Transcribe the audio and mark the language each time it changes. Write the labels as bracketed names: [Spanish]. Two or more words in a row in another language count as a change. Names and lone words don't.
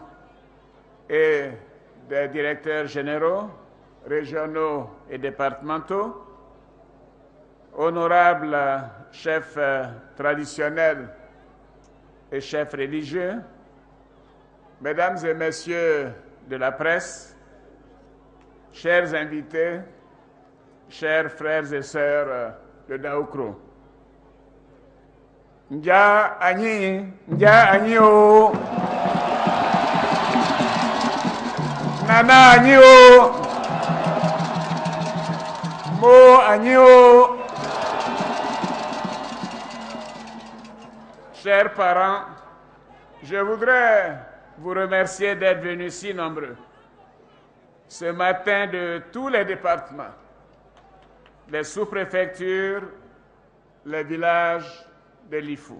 [French] et des directeurs généraux, régionaux et départementaux, honorables chefs traditionnels et chefs religieux, Mesdames et Messieurs de la presse, chers invités, chers frères et sœurs de Daoukro. [Baoulé] Nja anyi o. Nana anyi o. Mo anyi o. [French] Chers parents, je voudrais vous remercier d'être venus si nombreux ce matin de tous les départements, les sous-préfectures, les villages de Lifou.